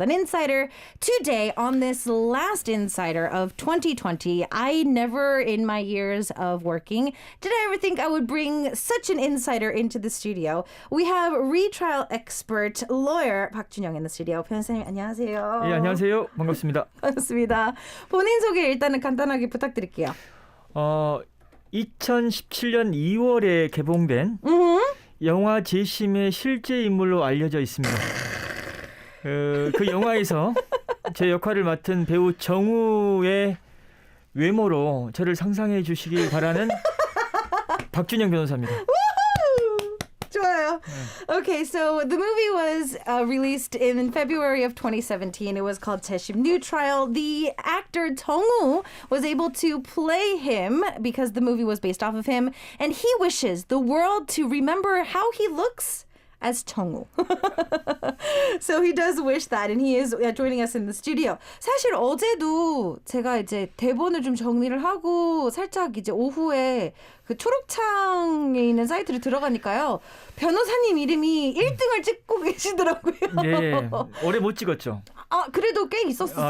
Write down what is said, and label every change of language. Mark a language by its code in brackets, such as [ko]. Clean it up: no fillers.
[en] An Insider today on this last Insider of 2020. I never in my years of working did I ever think I would bring such an insider into the studio. We have retrial expert lawyer 박준영 in the studio. [ko] 변호사님 안녕하세요. 예, 안녕하세요. 반갑습니다. 반갑습니다. 본인 소개 일단은 간단하게 부탁드릴게요. 2017년 2월에 개봉된 영화 재심의 실제 인물로 알려져 있습니다. 그 영화에서 제 역할을 맡은 배우 정우의 외모로 저를 상상해 주시길 바라는 박준영 변호사입니다. 좋아요. [en] Okay, so the movie was released in February of 2017. It was called 재심 New Trial. The actor 정우 was able to play him because the movie was based off of him, and he wishes the world to remember how he looks as 정우. So he does wish that, and he is joining us in the studio. [ko] 사실 어제도 제가 이제 대본을 좀 정리를 하고 살짝 이제 오후에 그 초록창에 있는 사이트를 들어가니까요. 변호사님 이름이 1등을 찍고 계시더라고요. 예, 오래 못 찍었죠. 그래도 꽤 있었어요.